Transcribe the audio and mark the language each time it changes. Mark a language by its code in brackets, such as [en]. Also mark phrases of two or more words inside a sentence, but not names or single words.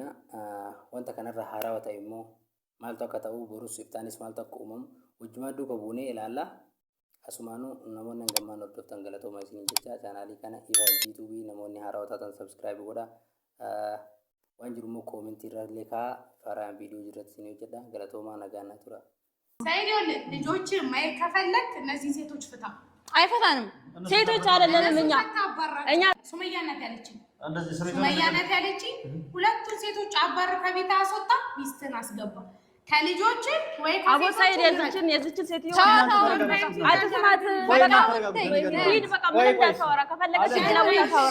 [om] Wanta kanarra haarawaa ta'e immoo maaltu akka ta'u borus iftaanis maaltu akka uumamu wajjumaan duuba buunee ilaalla. Asumaanuu namoonni hangamaan hordoftan galatooma isin jecha chaanaalii kana YouTube namoonni haarawaa taatan subscribe godha. Waan jiru immoo koomentii irra illee kaa'aa faaraan viidiyoo jirratti isin hojjedha. Galatoomaa nagaan tura. [am] ሳይዲዮን ልጆችን ማየት ከፈለክ እነዚህ ሴቶች ፍታ። አይፈታንም። ሴቶች አይደለንም እኛ ሱመያ ናት ያለችኝ ሁለቱን ሴቶች አባር ከቤት አስወጣ ሚስትን አስገባ ከልጆች ወይ አቦ ሳይድ የዚችን ሴትዮ አትስማት ሂድ በቃ ምን እንዳታወራ ከፈለገች ሌላ ቦታ ታወራ።